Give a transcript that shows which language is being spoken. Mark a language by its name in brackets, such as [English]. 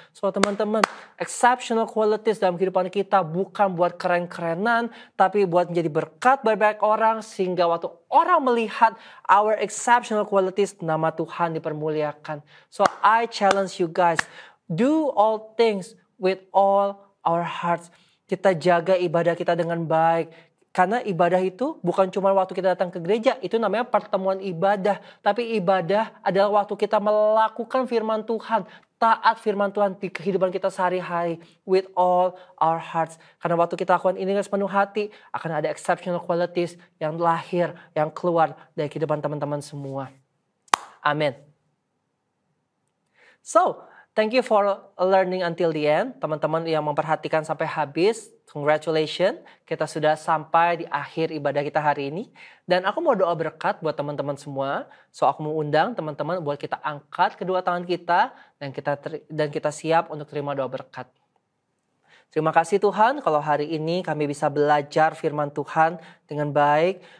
[Indonesian] So teman-teman, [English] exceptional qualities [Indonesian] dalam kehidupan kita bukan buat keren-kerenan, tapi buat menjadi berkat bagi banyak orang, sehingga waktu orang melihat [English] our exceptional qualities, [Indonesian] nama Tuhan dipermuliakan. [English] So I challenge you guys, do all things with all our hearts. [Indonesian] Kita jaga ibadah kita dengan baik. Karena ibadah itu bukan cuma waktu kita datang ke gereja. Itu namanya pertemuan ibadah. Tapi ibadah adalah waktu kita melakukan firman Tuhan. Taat firman Tuhan di kehidupan kita sehari-hari. [English] With all our hearts. [Indonesian] Karena waktu kita lakukan ini dengan sepenuh hati. Akan ada [English] exceptional qualities [Indonesian] yang lahir. Yang keluar dari kehidupan teman-teman semua. Amin. [English] So, thank you for learning until the end. [Indonesian] Teman-teman yang memperhatikan sampai habis, congratulations. Kita sudah sampai di akhir ibadah kita hari ini. Dan aku mau doa berkat buat teman-teman semua. So aku mau undang teman-teman buat kita angkat kedua tangan kita. Dan kita siap untuk terima doa berkat. Terima kasih Tuhan kalau hari ini kami bisa belajar firman Tuhan dengan baik.